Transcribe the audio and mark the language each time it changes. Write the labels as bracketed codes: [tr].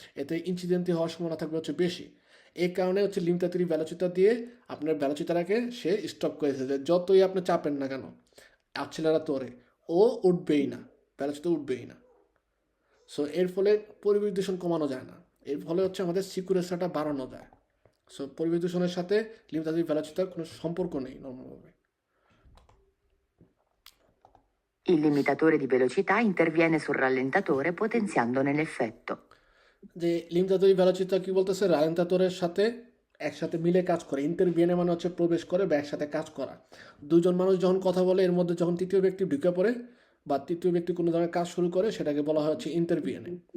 [bn] এতে ইনসিডেন্টই হওয়ার সম্ভাবনা থাকবে হচ্ছে বেশি। এই কারণে হচ্ছে লিমিটাতরি ভ্যালোচিতা দিয়ে আপনার ভ্যালোচিতাটাকে সে স্টপ করেছে, যে যতই আপনি চাপেন না কেন অ্যাক্সিলারা তোরে, ও উঠবেই না, ভ্যালোচিতা উঠবেই না। সো এর ফলে পরিবেশ দূষণ কমানো যায় না, এর ফলে হচ্ছে আমাদের সিকিউরেশনটা বাড়ানো যায়। সো পরিবেশ দূষণের সাথে লিমিটাতরি ভ্যালোচিতার কোনো সম্পর্ক নেই নর্মালভাবে। [it] Il limitatore di velocità interviene sul rallentatore potenziandone l'effetto. [bn] যে লিমজাতুই ভেলোচিতা কি বলতেছে, রালেন্তাতরের সাথে একসাথে মিলে কাজ করে। ইন্টারভিয়েনে মানে হচ্ছে প্রবেশ করে বা একসাথে কাজ করা। দুজন মানুষ যখন কথা বলে, এর মধ্যে যখন তৃতীয় ব্যক্তি ঢুকে পড়ে বা তৃতীয় ব্যক্তি কোনো ধরনের কাজ শুরু করে, সেটাকে বলা হয় হচ্ছে ইন্টারভিয়েনে।